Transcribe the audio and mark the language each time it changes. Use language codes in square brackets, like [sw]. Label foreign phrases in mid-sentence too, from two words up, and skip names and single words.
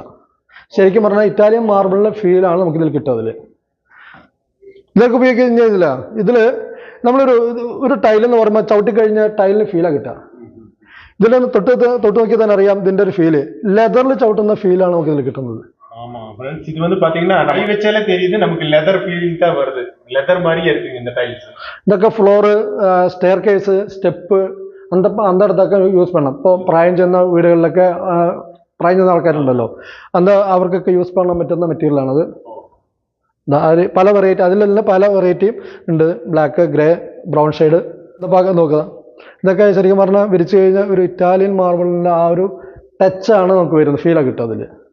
[ml] ശരിക്കും പറഞ്ഞാൽ ഇറ്റാലിയൻ മാർബിളിൻ്റെ ഫീലാണ് നമുക്കിതിൽ കിട്ടുക. ഇതൊക്കെ ഉപയോഗിക്കുന്നില്ല. ഇതിൽ നമ്മളൊരു ടൈലെന്ന് പറയുമ്പോൾ ചവിട്ടി കഴിഞ്ഞാൽ ടൈലിന് ഫീലാണ് കിട്ടുക. ഇതിലൊന്ന് തൊട്ട് നോക്കിയാൽ തന്നെ അറിയാം ഇതിൻ്റെ ഒരു ഫീല്. ലെതറിൽ ചവിട്ടുന്ന ഫീലാണ് നമുക്കിതിൽ കിട്ടുന്നത്. [ta] ஆமா फ्रेंड्स, இது வந்து பாத்தீங்கன்னா கை வச்சாலே தெரியுது நமக்கு லெதர் ஃபீலிங் தான் வருது. லெதர் மாதிரியே இருக்குங்க இந்த டைல்ஸ். [ml] ഇതൊക്കെ ഫ്ലോറ്, സ്റ്റെയർ കേസ്, സ്റ്റെപ്പ് அந்த இடത്തൊക്കെ യൂസ് பண்ணலாம். ഇപ്പോൾ പ്രായം ചെന്ന വീടുകളിലൊക്കെ പ്രായം ചെന്ന ആൾക്കാരുണ്ടല്ലോ, അവർക്കൊക്കെ യൂസ് ചെയ്യാൻ പറ്റുന്ന മെറ്റീരിയലാണത്. പല വെറൈറ്റി, അതിലെല്ലാം പല വെറൈറ്റിയും ഉണ്ട്. ബ്ലാക്ക്, ഗ്രേ, ബ്രൗൺ ഷെയ്ഡ്. ഇതൊക്കെ നോക്കുക. ഇതൊക്കെ ശരിക്കും പറഞ്ഞാൽ വിരിച്ചു കഴിഞ്ഞാൽ ഒരു ഇറ്റാലിയൻ മാർബിളിൻ്റെ ആ ഒരു ടച്ചാണ് നമുക്ക് വരുന്നത്, ഫീലാണ് കിട്ടുക അതിൽ.